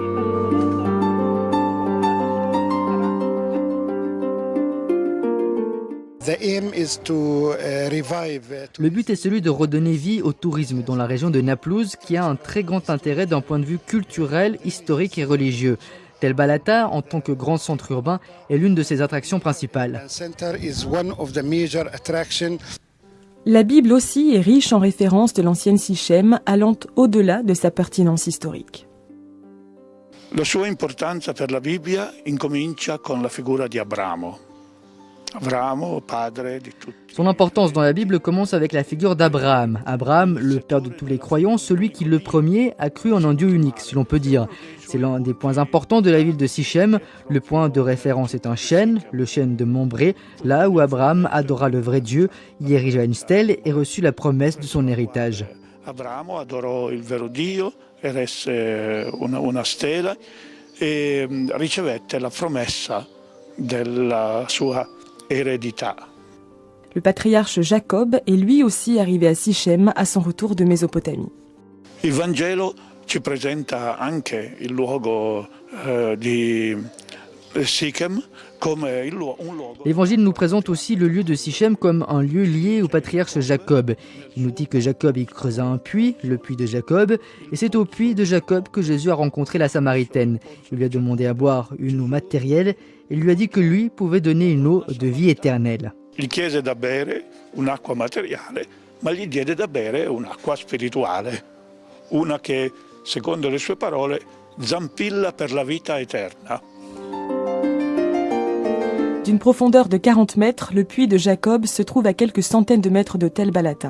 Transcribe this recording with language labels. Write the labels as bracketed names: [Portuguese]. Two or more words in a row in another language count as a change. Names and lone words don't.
[French] Le but est celui de redonner vie au tourisme dans la région de Naplouse qui a un très grand intérêt d'un point de vue culturel, historique et religieux. Tel Balata, en tant que grand centre urbain, est l'une de ses attractions principales. La Bible aussi est riche en références de l'ancienne Sichem, allant au-delà de sa pertinence historique. [Italian] La sua importanza per la Bibbia incomincia con la figura di Abramo. [French] Son importance dans la Bible commence avec la figure d'Abraham. Abraham, le père de tous les croyants, celui qui le premier a cru en un Dieu unique, si l'on peut dire. C'est l'un des points importants de la ville de Sichem. Le point de référence est un chêne, le chêne de Mambré, là où Abraham adora le vrai Dieu, y érigea une stèle et reçut la promesse de son héritage. [Italian] Abraham adorò il vero Dio, eresse una stella e ricevette la promessa della sua eredità. [French] Le patriarche Jacob est lui aussi arrivé à Sichem à son retour de Mésopotamie. [Italian] Il Vangelo ci presenta anche il luogo di Sichem come un luogo. [French] L'Évangile nous présente aussi le lieu de Sichem comme un lieu lié au patriarche Jacob. Il nous dit que Jacob y creusa un puits, le puits de Jacob, et c'est au puits de Jacob que Jésus a rencontré la Samaritaine. Il lui a demandé à boire une eau matérielle et lui a dit que lui pouvait donner une eau de vie éternelle. [Italian] Gli chiese da bere un'acqua materiale, ma gli diede da bere un'acqua spirituale, una che, secondo le sue parole, zampilla per la vita eterna. [French] D'une profondeur de 40 mètres, le puits de Jacob se trouve à quelques centaines de mètres de Tel Balata.